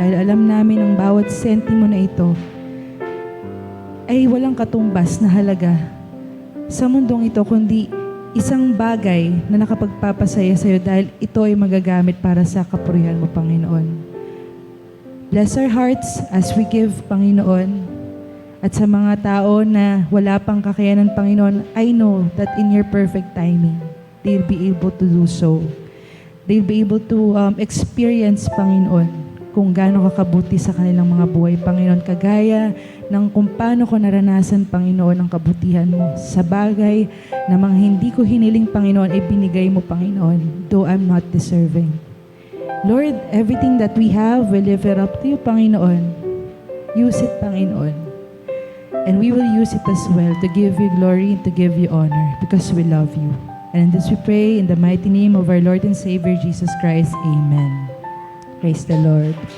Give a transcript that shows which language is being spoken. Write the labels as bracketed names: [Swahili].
[Filipino] Dahil alam namin ang bawat sentimo na ito ay walang katumbas na halaga sa mundong ito, kundi isang bagay na nakapagpapasaya sa iyo dahil ito ay magagamit para sa kapurihan mo, Panginoon. [English] Bless our hearts as we give, Panginoon. [Filipino] At sa mga tao na wala pang kakayanan, [English] Panginoon, I know that in your perfect timing, they'll be able to do so. They'll be able to experience, [Filipino] Panginoon, kung gaano kakabuti sa kanilang mga buhay, Panginoon. Kagaya ng kung paano ko naranasan, Panginoon, ang kabutihan mo sa bagay na mga hindi ko hiniling, Panginoon, ay binigay mo, Panginoon, [English] though I'm not deserving. Lord, everything that we have, we live it up to you, Panginoon. Use it, Panginoon. And we will use it as well to give you glory and to give you honor because we love you. And this we pray in the mighty name of our Lord and Savior Jesus Christ. Amen. Praise the Lord.